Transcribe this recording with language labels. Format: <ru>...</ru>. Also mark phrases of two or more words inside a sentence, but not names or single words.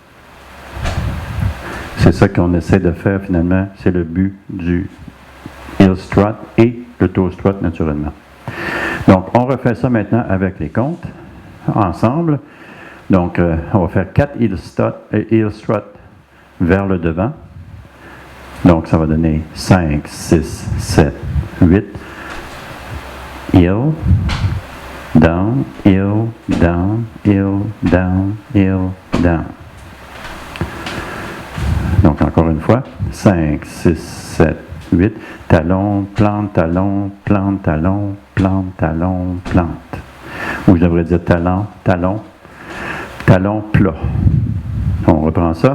<fr>C'est ça qu'on essaie de faire finalement, c'est le but du</fr> <en>heel strut</en> <fr>et le</fr> <en>toe strut</en> <fr>naturellement. Donc, on refait ça maintenant avec les comptes, ensemble. Donc, on va faire 4</fr> <en>heel struts</en> <fr>vers le devant. Donc, ça va donner 5, 6, 7, 8.</fr> <en>Heel, down, heel, down, heel, down, heel, down.</en> <fr>Donc, encore une fois, 5, 6, 7, 8. Talon, plante, talon, plante, talon, plante, talon, plante. ou je devrais dire talon, talon, talon plat. On reprend ça.</fr>